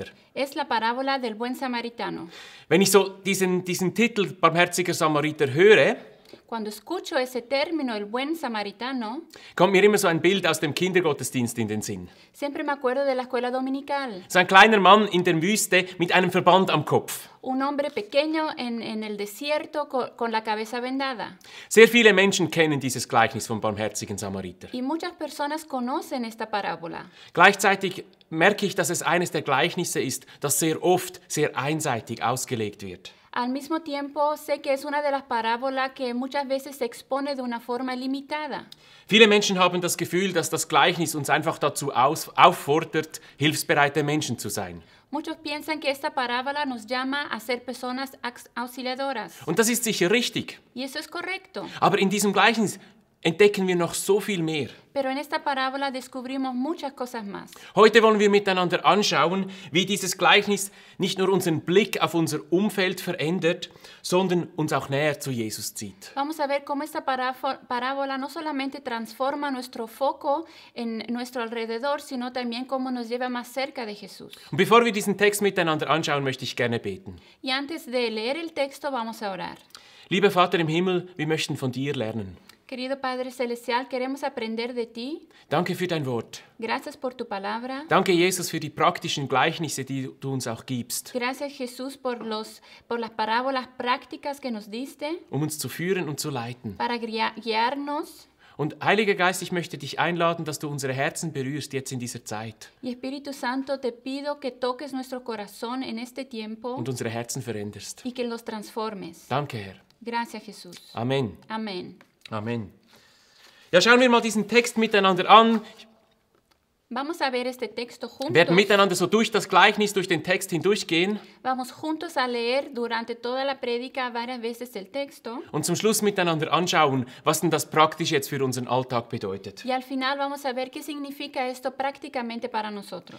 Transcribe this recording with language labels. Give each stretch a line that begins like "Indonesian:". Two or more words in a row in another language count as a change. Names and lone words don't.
Spanish: Es la parábola del buen samaritano.
German: Wenn ich so diesen Titel barmherziger Samariter höre,
Spanish: Cuando escucho ese término, el buen samaritano,
German: kommt mir immer so ein Bild aus dem Kindergottesdienst in den Sinn.
Spanish: siempre me acuerdo de la escuela dominical.
German: So ein kleiner Mann in der Wüste mit einem Verband am Kopf.
Spanish: Un hombre pequeño en el desierto con la cabeza vendada.
German: Sehr viele Menschen kennen dieses Gleichnis vom barmherzigen Samariter.
Spanish: Y muchas personas conocen esta parábola.
German: Gleichzeitig merke ich, dass es eines der Gleichnisse ist, das sehr oft sehr einseitig ausgelegt wird.
Spanish: Al mismo tiempo, sé que es una de las parábolas que muchas veces se expone de una forma limitada.
German: Viele Menschen haben das Gefühl, dass das Gleichnis uns einfach dazu auffordert, hilfsbereite Menschen zu sein.
Spanish: Muchos piensan que esta parábola nos llama a ser personas auxiliadoras.
German: Und das ist sicher richtig.
Spanish: Y eso es correcto.
German: Aber in diesem Gleichnis entdecken wir noch so viel mehr.
Spanish: Pero en esta parábola descubrimos muchas cosas más.
German: Heute wollen wir miteinander anschauen, wie dieses Gleichnis nicht nur unseren Blick auf unser Umfeld verändert, sondern uns auch näher zu Jesus zieht.
Spanish: Vamos a ver cómo esta parábola no solamente transforma nuestro foco en nuestro alrededor, sino también cómo nos lleva más cerca de Jesús.
German: Und bevor wir diesen Text miteinander anschauen, möchte ich gerne beten.
Spanish: Y antes de leer el texto, vamos a orar.
German: Lieber Vater im Himmel, wir möchten von dir lernen.
Spanish: Querido Padre Celestial, queremos aprender de ti.
German: Danke für dein Wort.
Spanish: Gracias por tu palabra.
German: Danke, Jesus, für die praktischen Gleichnisse, die du uns auch gibst,
Spanish: Gracias, Jesús, por las parábolas prácticas que nos diste
German: um uns zu führen und zu leiten.
Spanish: para guiarnos.
German: Und Heiliger Geist, ich möchte dich einladen, dass du unsere Herzen berührst jetzt in dieser Zeit
Spanish: Y Espíritu Santo, te pido que toques nuestro corazón en este tiempo
German: und unsere Herzen veränderst.
Spanish: y que los transformes.
German: Danke, Herr.
Spanish: Gracias, Jesús.
German: Amen.
Spanish: Amén.
German: Amen. Ja, schauen wir mal diesen Text miteinander an.
Spanish: Vamos a ver este texto
German: Wir werden
Spanish: juntos.
German: miteinander so durch das Gleichnis, durch den Text hindurchgehen
Spanish: Vamos juntos a leer durante toda la prédica varias veces el texto.
German: und zum Schluss miteinander anschauen, was denn das praktisch jetzt für unseren Alltag bedeutet.
Spanish: Y al final vamos a ver qué significa esto prácticamente para nosotros.